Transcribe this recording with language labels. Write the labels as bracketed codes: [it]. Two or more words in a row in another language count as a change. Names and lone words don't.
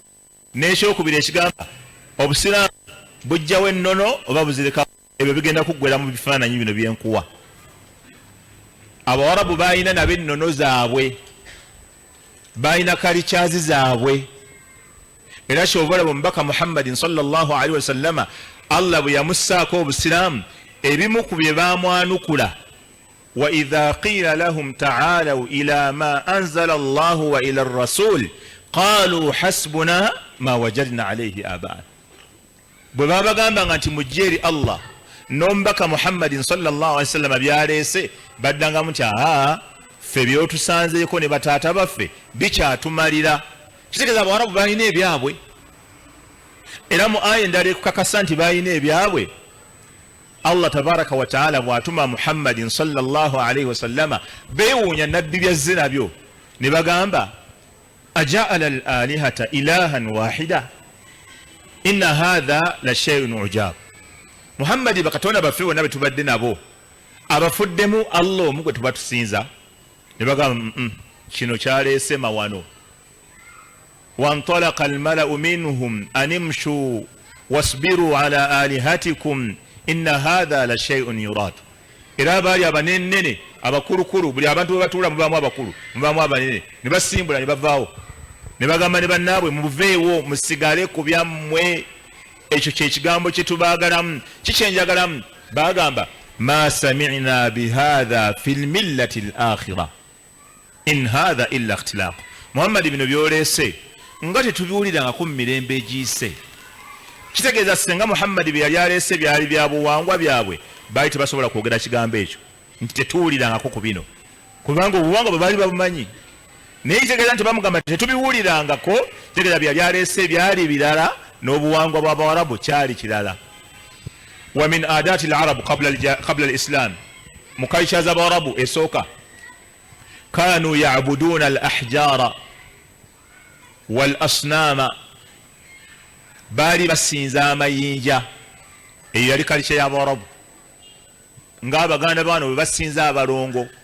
[lg] N'ekyokubiri ekigamba obusiraamu bujjawo ennono oba buzireka, ebyo bigenda kuggwera mu bifaananyi bino byenkuwa. Abawarabu balina nabo ennono zaabwe, balina kalikyazi zaabwe. Era kyobalaba omubaka Muhammadin [ar] صلى الله عليه وسلم [lg] Allah bwe yamussaako obusiraamu, ebimu ku bye baamwanukula, [ar] وإذا قيل لهم تعالوا إلى ما أنزل الله وإلى الرسول قالوا حسبنا ما وجدنا عليه آباءنا. [lg] Bwe babagamba nti mujje eri Allah n'omubaka Muhammadin [ar] صلى الله عليه وسلم [lg] byaleese, baddangamu nti ffe byotusanzeeko ne bataata baffe bikyatumalira. Kitegeeza Abawarabu balina ebyabwe, era mu aya endala ekukakasa nti balina ebyabwe. Allah [ar] تبارك وتعالى [lg] bw'atuma Muhammadin [ar] صلى الله عليه وسلم [lg] beewuunya nabbi byazze nabyo ne bagamba [ar] أجعل الآلهة إلها واحدا إن هذا لشيء عجاب. [lg] Muhammadi bakatonda baffe bonna be tubadde nabo abafuddemu Allah omu gwe tuba tusinza, ne bagamba kino kyaleese mawano. [ar] وانطلق الملأ منهم أن امشوا واصبروا على آلهتكم إن هذا لشيء يراد. [lg] Era baali abanenene abakulukulu, buli abantu bwe batuula mubaamu abakulu mubaamu abanene, ne basimbula ne bavaawo ne bagamba ne bannaabwe muveewo musigale ku byammwe. Ekyo kye kigambo kye tubaagalamu. Kikyenjagalamu bagamba [ar] ما سمعنا بهذا في الملة الآخرة إن هذا إلا اختلاق. [lg] Muhammad bino byoleese nga tetubiwulirangako mu mirembe egiyise. Kitegeeza singa Muhammad bye yali aleese byali bya buwangwa byabwe, baali tebasobola kwogera kigambo ekyo nti tetuwulirangako ku bino, kubanga obuwangwa bwe baali babumanyi. Naye kitegeeza nti bamugamba tetubiwulirangako, kitegeeza byali aleese byali birala n'obuwangwa bw'Abawarabu kyali kirala. [ar] ومن عادة العرب قبل الإسلام, [lg] mu kalcha z'Abawarabu esooka, [ar] كانوا يعبدون الأحجار والأصنام, [lg] baali basinza amayinja. Eyo yali kalcha y'Abawarabu, ng'Abaganda bano bwe basinza abalongo.